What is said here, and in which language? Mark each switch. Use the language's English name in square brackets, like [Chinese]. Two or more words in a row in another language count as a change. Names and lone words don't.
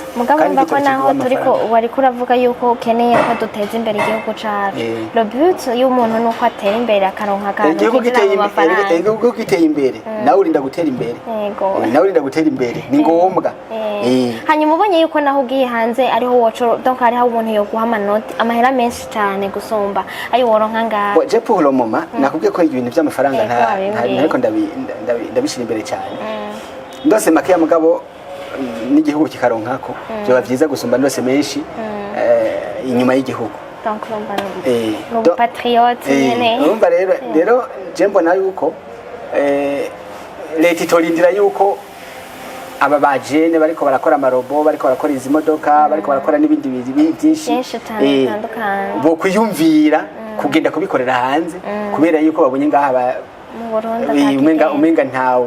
[Rundi] mugabo urumva ko naho turiko wari kuravuga yuko ukeneye ko duteza imbere igihugu cyacu [French] le but [Rundi] y'umuntu nuko atera imbere akaronka akantu igihugu giteye imbere nawe urinda gutera imbere ni ngombwa hanyuma ubonye yuko naho ugiye hanze ariho woco donc hariho umuntu yoguha amanoti amahera menshi cyane gusumba ayo woronka ngaha je [French] pour le moment [Rundi] nakubwiye ko ibintu by'amafaranga ariko ndabishira imbere cyane ndose make ya mugabo n'igihugu kikaronkako byoba byiza gusumba ndose menshi inyuma y'igihugu donc no patriote nyene urumva rero je mbona yuko leta itorindira yuko aba bajene bariko barakora amarobo bariko barakora izi modoka bariko barakora n'ibindi byinshi bo kwiyumvira kugenda kubikorera hanze kubera yuko babonye ngaha umenga ntawe